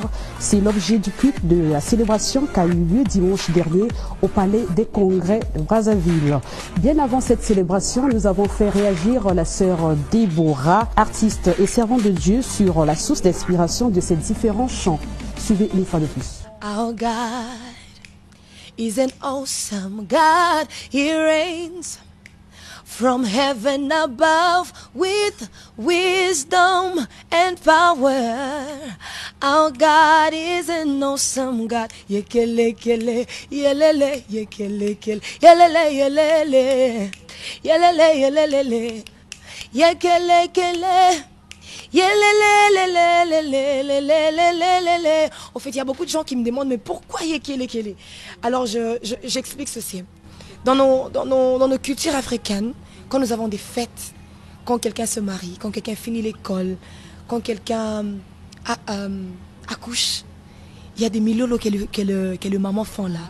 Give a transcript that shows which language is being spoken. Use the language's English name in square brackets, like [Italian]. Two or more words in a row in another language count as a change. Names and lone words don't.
[French] C'est l'objet du culte de la célébration qui a eu lieu dimanche dernier au Palais des Congrès de Brazzaville. Bien avant cette célébration, nous avons fait réagir la sœur Déborah, artiste et servante de Dieu, sur la source d'inspiration de ces différents chants. Suivez une fois de plus. [English] Our God is an awesome God. He reigns from heaven above with wisdom and power. Our God is an awesome God. Yekele kele, yelele, yekele kele, yelele yelele, yelele yelele, yekele kele. [French] En fait, il y a beaucoup de gens qui me demandent mais pourquoi Yekele. Alors j'explique ceci. Dans nos cultures africaines, quand nous avons des fêtes, quand quelqu'un se marie, quand quelqu'un finit l'école, quand quelqu'un accouche, il y a des milolo que le maman font là.